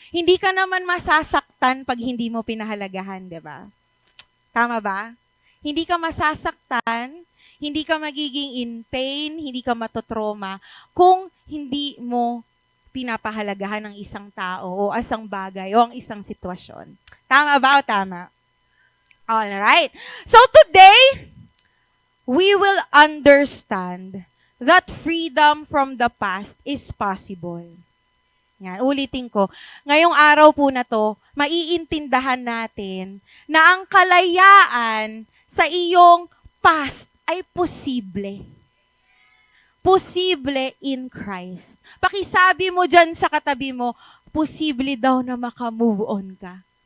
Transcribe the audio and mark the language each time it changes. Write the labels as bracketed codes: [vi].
[tl] Hindi ka naman masasaktan pag hindi mo pinahalagahan, di ba? Tama ba? Hindi ka masasaktan, hindi ka magiging [en] in pain, [tl] hindi ka matotrauma kung hindi mo pinapahalagahan ang isang tao o isang bagay o ang isang sitwasyon. Tama ba o tama? Alright. [en] So today, we will understand that freedom from the past is possible. [tl] Yan, ulitin ko. Ngayong araw po na to, maiintindahan natin na ang kalayaan sa iyong past ay posible. Posible in Christ. Pakisabi mo dyan sa katabi mo, posible daw na maka-move on ka.